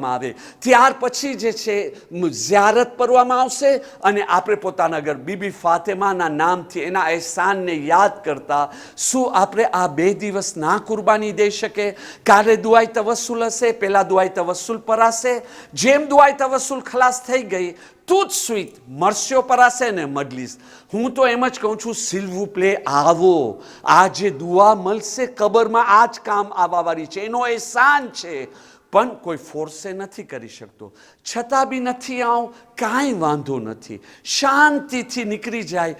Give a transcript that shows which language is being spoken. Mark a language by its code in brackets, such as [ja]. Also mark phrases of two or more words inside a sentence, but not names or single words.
[gu] ત્યાર પછી જે છે ઝિયારત કરવામાં આવશે અને આપણે પોતાના ઘર બીબી ફાતેમાના નામથી એના એહસાનને યાદ કરતા શું આપણે આ 2 દિવસ ના કુરબાની દઈ શકે? કાલે દુઆઈ તવસ્સુલ હશે, પહેલા દુઆઈ તવસ્સુલ પરાશે. જેમ દુઆઈ તવસ્સુલ ખલાસ થઈ ગઈ [fr] tout de suite [gu] મરસ્યો પરાશે ને મજલિસ. હું તો એમ જ કહું છું, [fr] s'il vous plaît [gu] આવો. આ જે દુઆ મળશે કબરમાં આ જ કામ આવવાવાળી છે, એનો એહસાન છે. પણ કોઈ ફોર્સે નથી કરી શકતો. છતાં બી નથી આવું, કાંઈ વાંધો નથી, શાંતિથી નીકળી જાય.